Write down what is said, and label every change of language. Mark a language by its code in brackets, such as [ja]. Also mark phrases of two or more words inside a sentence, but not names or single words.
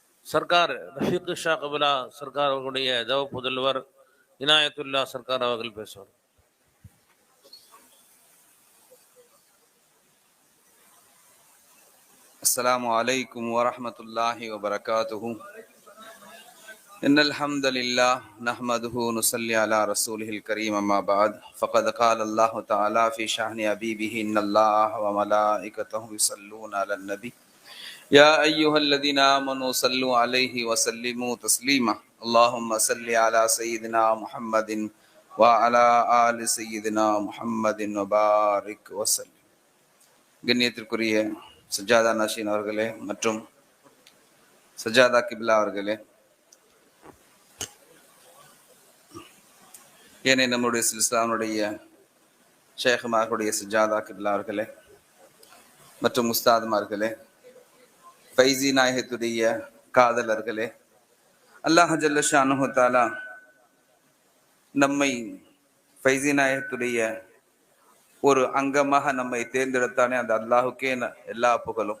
[ta] சர்க்கார் ரஃபீக் ஷா கபிலா சர்க்கார் அவர்களுடைய தவ புதல்வர் இனாயத்துல்லா சர்க்கார் அவர்கள் பேசுவார். [ar] السلام عليكم ورحمة الله وبركاته. إن الحمد لله نحمده ونصلي على رسوله الكريم أما بعد فقد قال الله تعالى في شأن حبيبه إن الله وملائكته يصلون على النبي يا أيها الذين آمنوا صلوا عليه وسلموا تسليما اللهم صل على سيدنا محمد وعلى آل سيدنا محمد وبارك وسلم. [ta] கண்ணியத்திற்குரிய சஜாதா நஷீன் அவர்களே மற்றும் சஜாதா கிபிலா அவர்களே, ஏனே நம்முடைய சில்சிலாவுடைய ஷேഖுமார்களுடைய சஜாதா கிபிலா அவர்களே மற்றும் முஸ்தாதுமார்களே, ஃபைசி நாயகத்துடைய காதலர்களே, அல்லாஹ் [ar] جل شأنه تعالى [ta] நம்மை ஃபைசி நாயகத்துடைய ஒரு அங்கமாக நம்மை தேர்ந்தெடுத்தானே அந்த அல்லாஹுக்கே எல்லா புகழும்.